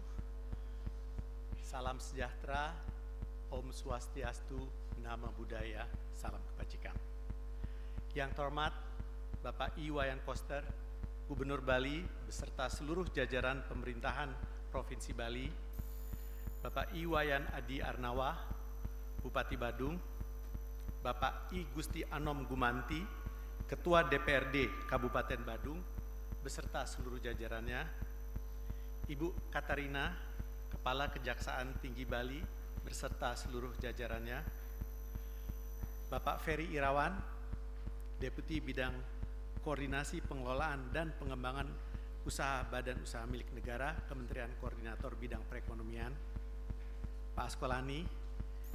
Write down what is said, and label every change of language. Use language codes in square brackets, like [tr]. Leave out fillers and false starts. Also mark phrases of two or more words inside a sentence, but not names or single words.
[id] Salam sejahtera, [sa] Om Swastiastu, [pi] Namo Buddhaya, [id] salam kebajikan. Yang terhormat Bapak Iwayan Koster, Gubernur Bali beserta seluruh jajaran pemerintahan Provinsi Bali, Bapak Iwayan Adi Arnawa, Bupati Badung, Bapak I Gusti Anom Gumanti, Ketua DPRD Kabupaten Badung, beserta seluruh jajarannya, Ibu Katarina, Kepala Kejaksaan Tinggi Bali, beserta seluruh jajarannya, Bapak Ferry Irawan, Deputi Bidang Koordinasi Pengelolaan dan Pengembangan Usaha Badan Usaha Milik Negara, Kementerian Koordinator Bidang Perekonomian, Pak Askolani,